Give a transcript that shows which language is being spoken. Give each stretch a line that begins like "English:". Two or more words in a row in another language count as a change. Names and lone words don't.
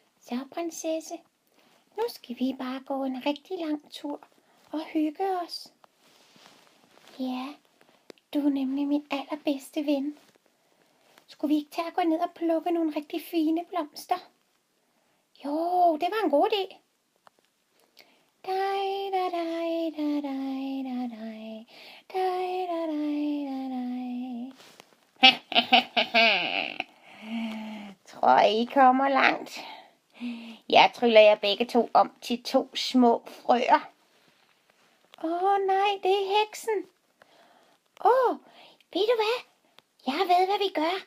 Danish: Så, prinsesse, nu skal vi bare gå en rigtig lang tur og hygge os. Ja, du er nemlig min allerbedste ven. Skulle vi ikke tage at gå ned og plukke nogle rigtig fine blomster? Jo, det var en god idé. Dej, da, dej, da, dej, da, dej. Dej, da, dej, da, dej. Tror I kommer langt? Jeg tryller jer begge to om til 2 små frøer. Nej, det er heksen. Ved du hvad? Jeg ved, hvad vi gør.